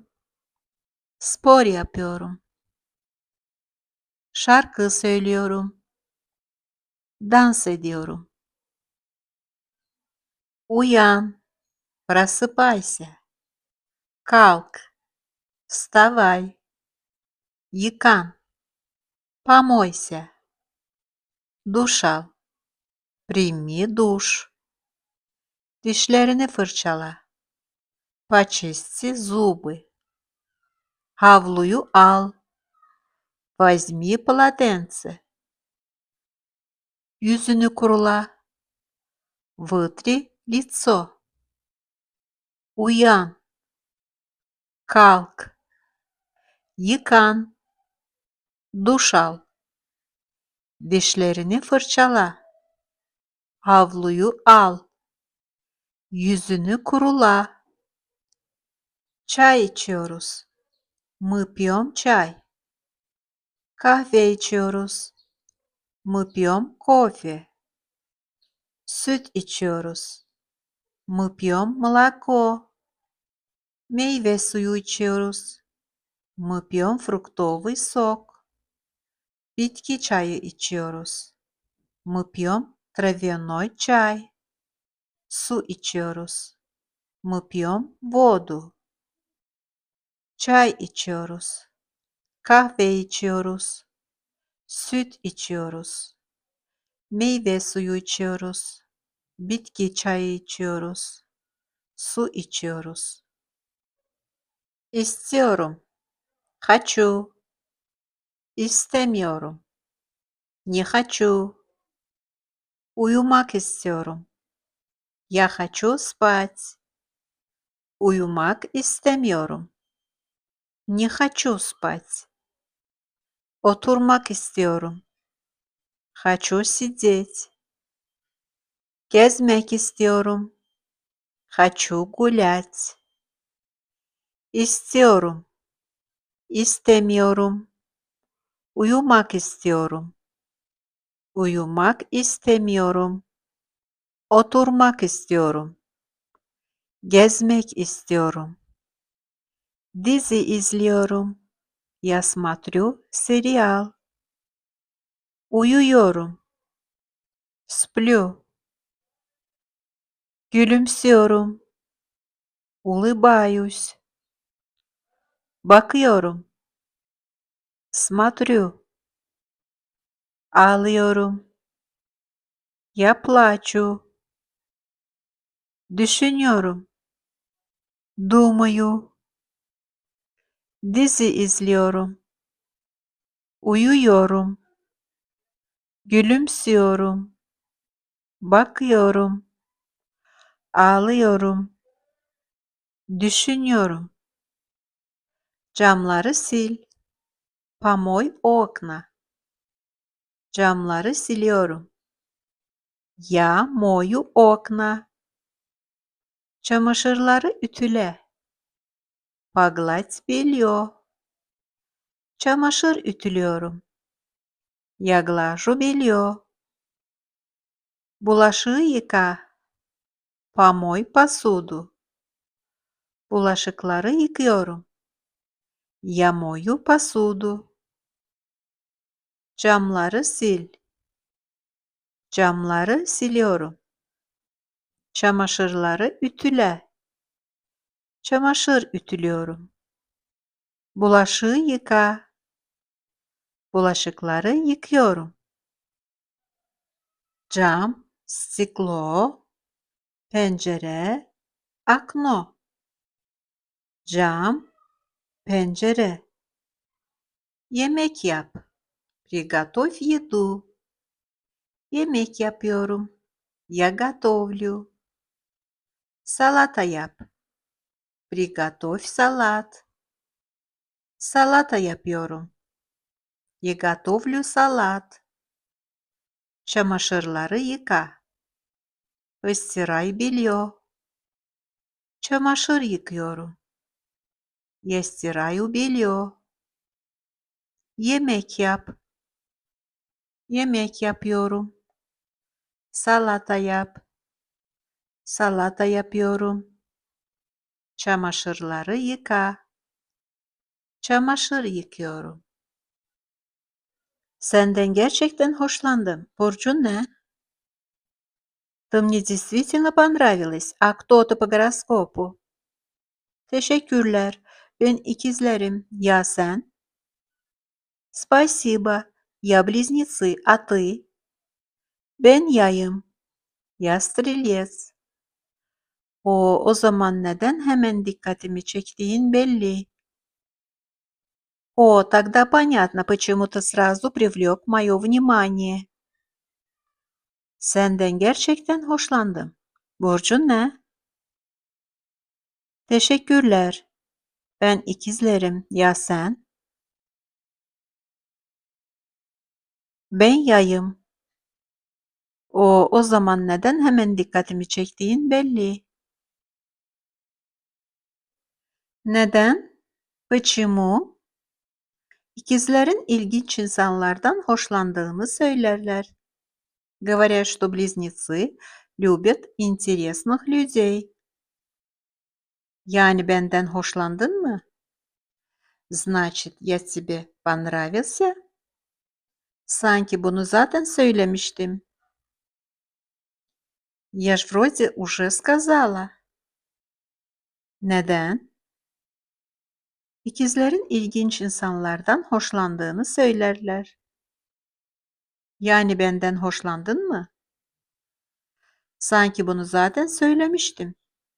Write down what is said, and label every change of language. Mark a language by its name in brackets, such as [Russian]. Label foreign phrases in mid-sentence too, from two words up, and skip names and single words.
[Turkish] Spor yapıyorum. Şarkı söylüyorum. Dans ediyorum. Uyan. [Russian] Просыпайся. Kalk. Вставай. [Turkish] Yıkan. Помойся. Duş al. [Russian] Прими душ. [Turkish] Dişlerini fırçala. [Russian] Почисти зубы. [Turkish] Havluyu al. [Russian] Возьми полотенце. [Turkish] Yüzünü kurula. [Russian] Вытри лицо. [Turkish] Uyan. Kalk. Yıkan. Duş al. Dişlerini fırçala. Havluyu al. Yüzünü kurula. Çay içiyoruz. [Russian] Мы пьем чай. [Turkish] Kahve içiyoruz. [Russian] Мы пьем кофе. [Turkish] Süt içiyoruz. [Russian] Мы пьем молоко. [Turkish] Meyve suyu içiyoruz. [Russian] Мы пьем фруктовый сок. [Turkish] Bitki çayı içiyoruz. [Russian] Мы пьем травяной чай. [Turkish] Su içiyoruz. [Russian] Мы пьем воду. [Turkish] Çay içiyoruz. Kahve içiyoruz. Süt içiyoruz. Meyve suyu içiyoruz. Bitki çayı içiyoruz. Su içiyoruz. İstiyorum. [Russian] Хочу. İstemiyorum. Не хочу. [Turkish] Uyumak istiyorum. [Russian] Я хочу спать. [Turkish] Uyumak istemiyorum. [Russian] Не хочу спать. [Turkish] Oturmak istiyorum. [Russian] Хочу сидеть. [Turkish] Gezmek istiyorum. [Russian] Хочу гулять. [Turkish] İstiyorum. İstemiyorum. Uyumak istiyorum. Uyumak istemiyorum. Oturmak istiyorum. Gezmek istiyorum. Dizi izliyorum. [Russian] Я смотрю сериал. [Turkish] Uyuyorum. Splю. Gülümsüyorum. Улыбаюсь. Bakıyorum. Смотрю. [Russian] Ağlıyorum. Я плачу. [Turkish] Düşünüyorum. Думаю. Dizi izliyorum. Uyuyorum. Gülümsüyorum. Bakıyorum. Ağlıyorum. Düşünüyorum. Camları sil. [Russian] Помой окна. [Turkish] Camları siliyorum. [Russian] Я мою окна. [Turkish] Çamaşırları ütüle. [Russian] Погладь белье. [Turkish] Çamaşır ütülüyorum. [Russian] Я глажу белье. [Turkish] Bulaşığı yıka. [Russian] Помой посуду. [Turkish] Bulaşıkları yıkıyorum. [Russian] Я мою посуду. [Turkish] Camları sil. Camları siliyorum. Çamaşırları ütüle. Çamaşır ütülüyorum. Bulaşığı yıka. Bulaşıkları yıkıyorum. Cam, стекло, pencere, окно. Cam, pencere. Yemek yap. [Russian] Приготовь еду. [Turkish] Yemek yapıyorum. [Russian] Я готовлю. [Turkish] Salata yap. [Russian] Приготовь салат. [Turkish] Salata yapıyorum. [Russian] Я готовлю салат. [Turkish] Çamaşırları yıka. [Russian] Постирай белье. [Turkish] Çamaşır yıkıyorum. Я стираю белье. Yemek yap. Yemek yapıyorum. Salata yap. Salata yapıyorum. Çamaşırları yıka. Çamaşır yıkıyorum. Senden gerçekten hoşlandım. Burcun ne? [Russian] Ты мне действительно понравилась. А кто ты по гороскопу? [Turkish] Teşekkürler. Ben ikizlerim. Ya sen? [Russian] Спасибо. Я близнецы. А ты? [Turkish] Ben yayım. [Russian] Ya стрелец. [Turkish] O zaman neden hemen dikkatimi çektiğin belli. [Russian] О, тогда понятно, почему ты сразу привлек мое внимание. [Turkish] Senden gerçekten hoşlandım. Burcun ne? Teşekkürler. Ben ikizlerim. Ya sen? Ben yayım. O zaman neden hemen dikkatimi çektiğin belli. Neden? [Russian] Почему? [Turkish] İkizlerin ilginç insanlardan hoşlandığını söylerler. [Russian] Говорят, что близнецы любят интересных людей. [Turkish] Yani benden hoşlandın mı? [Russian] Значит, я тебе понравился? [Turkish] Sanki bunu zaten söylemiştim. [Russian] Я ж вроде уже сказала. [Turkish] Neden? İkizlerin ilginç insanlardan hoşlandığını söylerler. Yani benden hoşlandın mı? Sanki bunu zaten söylemiştim.